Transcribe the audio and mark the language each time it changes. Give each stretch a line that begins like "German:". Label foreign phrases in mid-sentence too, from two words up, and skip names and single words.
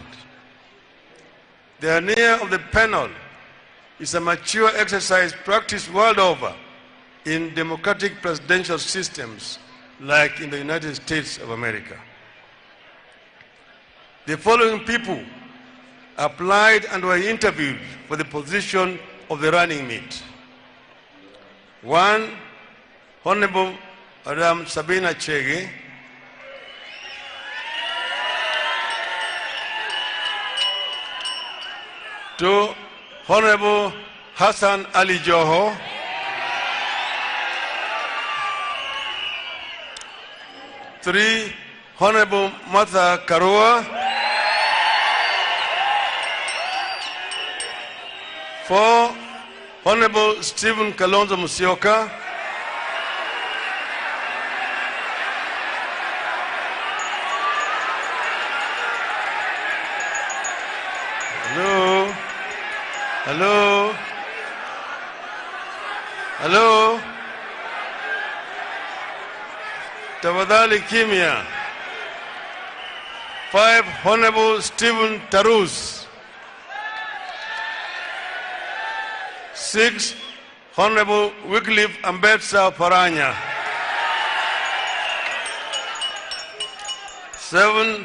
English: The idea of the panel is a mature exercise practiced world over in democratic presidential systems like in the United States of America. The following people applied and were interviewed for the position of the running mate. 1. Honorable Madam Sabina Chege. 2. Honorable Hassan Ali Joho. 3. Honorable Martha Karua. 4. Honorable Stephen Kalonzo Musyoka. 'Hello?
Swahili: Tafadhali kimya.
English: 5. Honorable Stephen Tarus. 6. Honorable Wycliffe Ambetsa Paranya. 7.